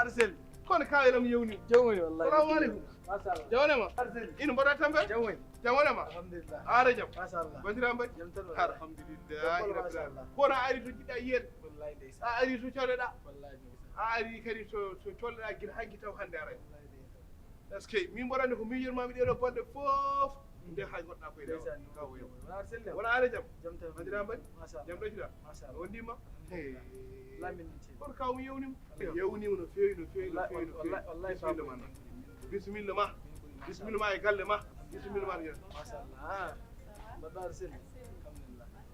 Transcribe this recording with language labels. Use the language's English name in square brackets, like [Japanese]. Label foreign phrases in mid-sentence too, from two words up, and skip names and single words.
[Fula] Arsel. Kono kawo yam yewni. Jam woni wallahi. [Arabic] Salamu alaikum. [Fula] Masallah. Jawane ma? Arsel. Ina mbaɗa tambe? Jam woni. Jam woni ma? Alhamdulillah. Are jam? Masallah. Bandiraɓe? Jam tan woni. Alhamdulillah. Masallah. Kono a ari to jiɗɗa yiyede. Wallahi ndeysan. A ari to cohleɗa. Wallahi ndeysan. A ari kadi to, to cohleɗa guila hanki taw hande ara. Wallahi ndeysan. [French] Est ce que [Fula] min mbaɗa andi ko miijormami ɗeɗo balɗe fof. Nde hay goɗɗa koye Ndeysan. kawo yam. Wona Arsel de. Wona are jam? Jam tan woni. Bandiraɓe? Masallah. Jam ɗo jiɗa? Masallah. On ndima? Alhamdulillah. Hey. Lamin min ceeɗu. Kono kaw mi yewnima. Alhamdulillah. Yewnima no fewi, no fewi, no Wallahi, fewi, no fewi. wallahi, wallahi, Bisimilla Baba. ma. Bisimilla ma e galle ma. Bisimilla ma e galle ma. Masallah. Ah. Mbaɗɗo Arsel. Alhamdulillah.